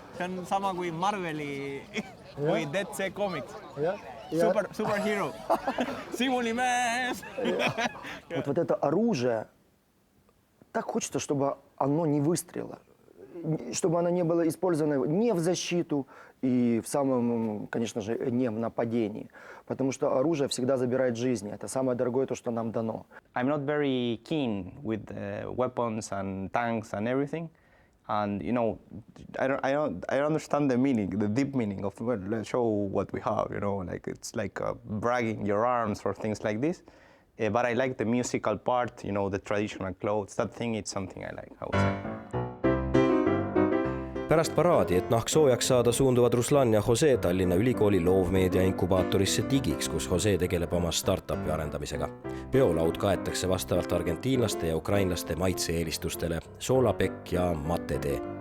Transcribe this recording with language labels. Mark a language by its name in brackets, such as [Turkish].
[Estonian] See on sama kui Marveli või DC Comics. Ja. Superhero. Sibuli mees. [Russian] Вот это оружие, так хочется, чтобы оно не выстрелило. Чтобы оно не было использовано не в защиту и в самом, конечно же, не в нападении. Потому что оружие всегда забирает жизни. Это самое дорогое, то, что нам дано. [English] I'm not very keen with weapons and tanks and everything. And you know, I don't understand the meaning, the deep meaning of, well, let's show what we have, you know, like it's like bragging your arms or things like this. But I like the musical part, you know, the traditional clothes. That thing, it's something I like, I would say. [Estonian] Pärast paraadi, et nahk soojaks saada, suunduvad Ruslan ja Jose Tallinna Ülikooli loovmeedia inkubaatorisse Digiks, kus Jose tegeleb oma startupi arendamisega. Peolaud kaetakse vastavalt argentiinlaste ja ukrainlaste maitse-eelistustele soolapekk ja matetee.